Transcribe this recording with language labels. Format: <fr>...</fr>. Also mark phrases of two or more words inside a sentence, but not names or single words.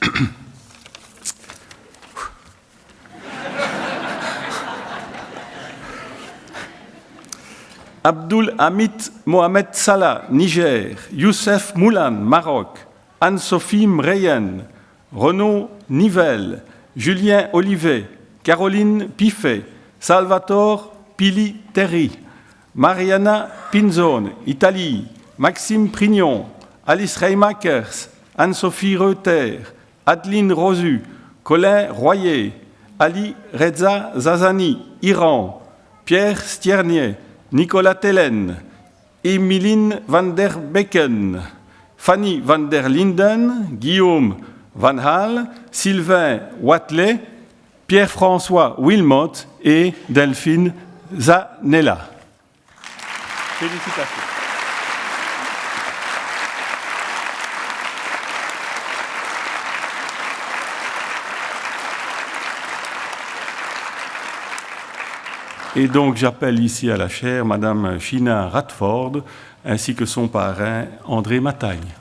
<fr>Abdul Hamid Mohamed Salah, Niger, Youssef Moulan, Maroc, Anne-Sophie Mreyen, Renaud Nivelle, Julien Olivet, Caroline Piffet, Salvatore Pili Terry, Mariana Pinzone, Italie, Maxime Prignon, Alice Reimakers, Anne-Sophie Reuter, Adeline Rosu, Colin Royer, Ali Reza Zazani, Iran, Pierre Stiernier, Nicolas Tellen, Emeline van der Becken, Fanny van der Linden, Guillaume Van Hal, Sylvain Watley, Pierre-François Wilmot et Delphine Zanella. Félicitations. Et donc j'appelle ici à la chaire Madame Sheena Radford ainsi que son parrain André Matagne.</fr>